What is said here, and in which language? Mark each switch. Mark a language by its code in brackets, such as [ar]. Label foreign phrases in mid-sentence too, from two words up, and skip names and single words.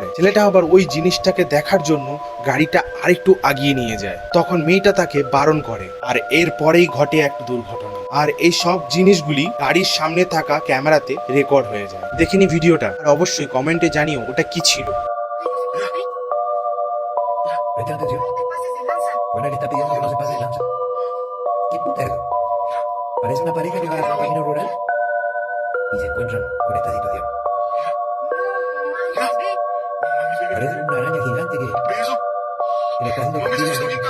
[bn] ছেলেটা আবার ওই জিনিসটাকে দেখার জন্য গাড়িটা আরেকটু আগিয়ে নিয়ে যায়। তখন মেয়েটা তাকে বারণ করে, আর এরপরেই ঘটে এক দুর্ঘটনা। আর এই সব জিনিসগুলি গাড়ির সামনে থাকা ক্যামেরাতে রেকর্ড হয়ে যায়। দেখিনি ভিডিওটা, আর অবশ্যই কমেন্টে জানিও ওটা কি ছিল। [es] Preste atención. Bueno, le está pidiendo que no se pase de lanza. ¿Qué puta es eso? Parece una pareja que va a un camino rural y se encuentran con esta situación. Parece una araña gigante que le está haciendo cosquillas.